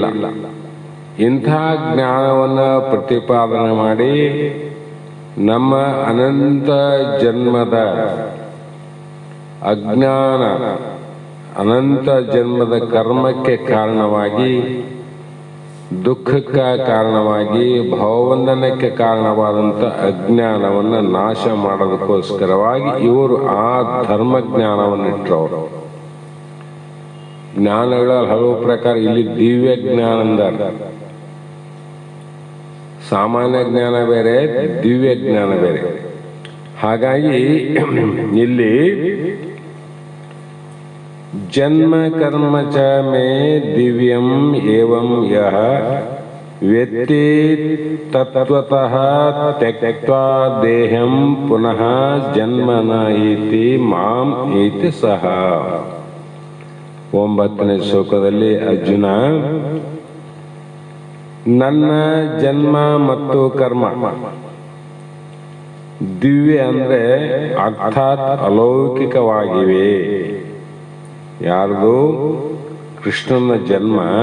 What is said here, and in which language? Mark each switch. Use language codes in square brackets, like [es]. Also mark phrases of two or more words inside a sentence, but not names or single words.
[kn] ಇಂಥ ಜ್ಞಾನವನ್ನು ಪ್ರತಿಪಾದನೆ ಮಾಡಿ ನಮ್ಮ ಅನಂತ ಜನ್ಮದ ಅಜ್ಞಾನ, ಅನಂತ ಜನ್ಮದ ಕರ್ಮಕ್ಕೆ ಕಾರಣವಾಗಿ, ದುಃಖಕ್ಕೆ ಕಾರಣವಾಗಿ, ಭಾವವಂದನಕ್ಕೆ ಕಾರಣವಾದಂಥ ಅಜ್ಞಾನವನ್ನು ನಾಶ ಮಾಡೋದಕ್ಕೋಸ್ಕರವಾಗಿ ಇವರು ಆ ಧರ್ಮ ಜ್ಞಾನವನ್ನು ಇಟ್ಟರು. ಜ್ಞಾನಗಳ ಹಲವು ಪ್ರಕಾರ. ಇಲ್ಲಿ ದಿವ್ಯ ಜ್ಞಾನ ಅಂದಾರ. ಸಾಮಾನ್ಯ ಜ್ಞಾನ ಬೇರೆ, ದಿವ್ಯ ಜ್ಞಾನ ಬೇರೆ. ಹಾಗಾಗಿ ಇಲ್ಲಿ [sa] ಜನ್ಮ ಕರ್ಮ ಚ ಮೇ ದಿವ್ಯಂ ಏವಂ ಯಹ ವ್ಯಕ್ತಿ ತತ್ವತಃ ತ್ಯಕ್ತ್ವಾ ದೇಹಂ ಪುನಃ ಜನ್ಮನ ಇತಿ ಮಾಂ ಇತಿ ಸಹ. [kn] 9ನೇ ಶ್ಲೋಕದಲ್ಲಿ ಅರ್ಜುನ ನನ್ನ ಜನ್ಮ ಮತ್ತು ಕರ್ಮ ದಿವ್ಯ ಅಂದ್ರೆ ಅರ್ಥಾತ್ ಅಲೌಕಿಕವಾಗಿವೆ. ಯಾರ್ದು? ಕೃಷ್ಣನ ಜನ್ಮ.